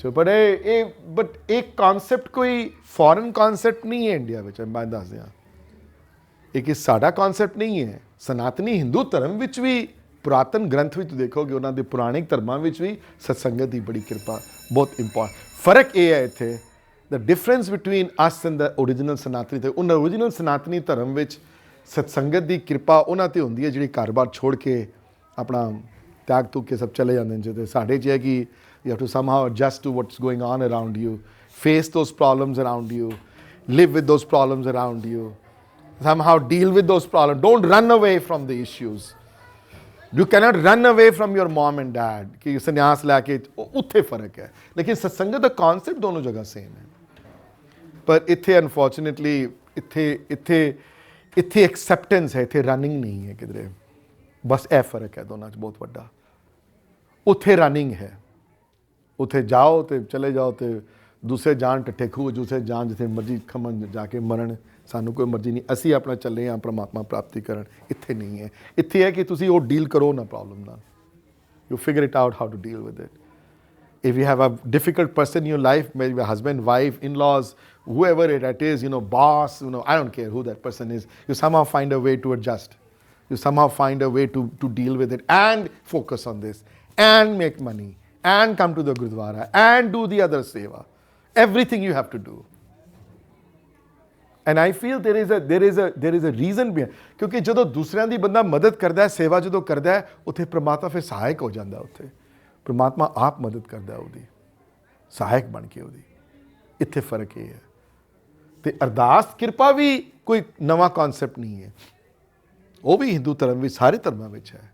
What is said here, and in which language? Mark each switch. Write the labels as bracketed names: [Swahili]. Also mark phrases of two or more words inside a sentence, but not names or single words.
[Punjabi] ਬਟ ਇਹ ਕਨਸੈਪਟ ਕੋਈ [English] foreign concept [Punjabi] ਨਹੀਂ ਹੈ ਇੰਡੀਆ ਵਿੱਚ। ਮੈਂ ਦੱਸ ਦਿਆਂ, ਇਹ ਸਾਡਾ ਕਨਸੈਪਟ ਨਹੀਂ ਹੈ। ਸਨਾਤਨੀ ਹਿੰਦੂ ਧਰਮ ਵਿੱਚ ਵੀ ਪੁਰਾਤਨ ਗ੍ਰੰਥ ਵਿੱਚ ਦੇਖੋਗੇ, ਉਹਨਾਂ ਦੇ ਪੁਰਾਣਿਕ ਧਰਮਾਂ ਵਿੱਚ ਵੀ ਸਤਸੰਗਤ ਦੀ ਬੜੀ ਕਿਰਪਾ ਬਹੁਤ ਇੰਪੋਰਟੈਂਟ। ਫਰਕ ਇਹ ਹੈ ਇੱਥੇ, [English] the difference between us and the original [Punjabi] ਸਨਾਤਨੀ ਤੇ ਉਹਨਾਂ original ਸਨਾਤਨੀ ਧਰਮ ਵਿੱਚ ਸਤਸੰਗਤ ਦੀ ਕਿਰਪਾ ਉਹਨਾਂ ਤੇ ਹੁੰਦੀ ਹੈ ਜਿਹੜੀ ਘਰ-ਬਾਰ ਛੋੜ ਕੇ ਆਪਣਾ ਤਿਆਗ ਤੁਗ ਕੇ ਸਭ ਚਲੇ ਜਾਂਦੇ ਨੇ। ਤੇ ਸਾਡੇ 'ਚ ਹੈ ਕਿ [English] you have to somehow adjust to what's going on around you, face those problems around you, live with those problems around you, somehow deal with those problems. Don't run away from the issues. You cannot run away from your mom and dad [Punjabi] ਕਿ ਸੰਨਿਆਸ ਲੈ ਕੇ, ਉੱਥੇ ਫਰਕ ਹੈ। ਲੇਕਿਨ ਸਤਸੰਗਤ ਦਾ ਕਨਸੈਪਟ ਦੋਨੋਂ ਜਗ੍ਹਾ ਸੇਮ ਹੈ। ਪਰ ਇੱਥੇ ਅਨਫੋਰਚੂਨੇਟਲੀ ਇੱਥੇ ਐਕਸੈਪਟੈਂਸ ਹੈ, ਇੱਥੇ ਰਨਿੰਗ ਨਹੀਂ ਹੈ ਕਿਧਰੇ। ਬਸ ਇਹ ਫਰਕ ਹੈ ਦੋਨਾਂ 'ਚ ਬਹੁਤ ਵੱਡਾ। ਉੱਥੇ ਰਨਿੰਗ ਹੈ, ਉੱਥੇ ਜਾਓ ਤੇ ਚਲੇ ਜਾਓ ਤੇ ਦੂਸਰੇ ਜਾਣ ਟੱਠੇ ਖੂਹ, ਦੂਸਰੇ ਜਾਣ ਜਿੱਥੇ ਮਰਜ਼ੀ ਖਮਣ ਜਾ ਕੇ ਮਰਨ, ਸਾਨੂੰ ਕੋਈ ਮਰਜ਼ੀ ਨਹੀਂ, ਅਸੀਂ ਆਪਣਾ ਚੱਲੇ ਹਾਂ ਪਰਮਾਤਮਾ ਪ੍ਰਾਪਤੀ ਕਰਨ। ਇੱਥੇ ਨਹੀਂ ਹੈ। ਇੱਥੇ ਹੈ ਕਿ ਤੁਸੀਂ ਉਹ ਡੀਲ ਕਰੋ ਨਾ ਪ੍ਰੋਬਲਮ ਨਾਲ, [English] you figure it out how to deal with it. If you have a difficult person in your life, maybe a husband, wife, in-laws, whoever it is, boss, I don't care who that person is, you somehow find a way to adjust. You somehow find a way to deal with it and focus on this and make money and come to the Gurdwara and do the other seva. Everything you have to do. And I feel there is a reason behind, [Punjabi] ਕਿਉਂਕਿ ਜਦੋਂ ਦੂਸਰਿਆਂ ਦੀ ਬੰਦਾ ਮਦਦ ਕਰਦਾ ਹੈ, ਸੇਵਾ ਜਦੋਂ ਕਰਦਾ ਹੈ, ਉੱਥੇ ਪ੍ਰਮਾਤਮਾ ਫਿਰ ਸਹਾਇਕ ਹੋ ਜਾਂਦਾ। ਉੱਥੇ ਪਰਮਾਤਮਾ ਆਪ ਮਦਦ ਕਰਦਾ ਉਹਦੀ, ਸਹਾਇਕ ਬਣ ਕੇ ਉਹਦੀ। ਇੱਥੇ ਫਰਕ ਇਹ ਹੈ। ਤੇ ਅਰਦਾਸ ਕਿਰਪਾ ਵੀ ਕੋਈ ਨਵਾਂ ਕਨਸੈਪਟ ਨਹੀਂ ਹੈ, ਉਹ ਵੀ ਹਿੰਦੂ ਧਰਮ ਵਿੱਚ ਸਾਰੇ ਧਰਮਾਂ ਵਿੱਚ ਹੈ।